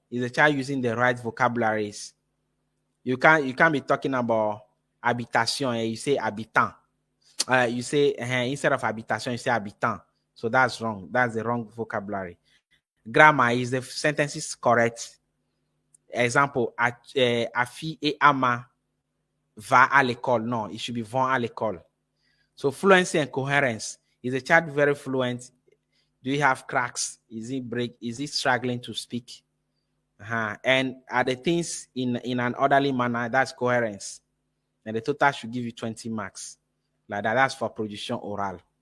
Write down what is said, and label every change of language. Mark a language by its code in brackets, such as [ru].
[en] Is the child using the right vocabularies? You can't be talking about habitation and you say habitant. You say instead of habitation, you say habitant. So that's wrong. That's the wrong vocabulary. Grammar, is the sentences correct? [fr] Example, Afi et Ama va à l'école. [en] No, it should be [fr] vont à l'école. [en] So fluency and coherence. Is the child very fluent? Do you have cracks? Is he struggling to speak? And are the things in an orderly manner? That's coherence. And the total should give you 20 marks. Like that. That's for production oral.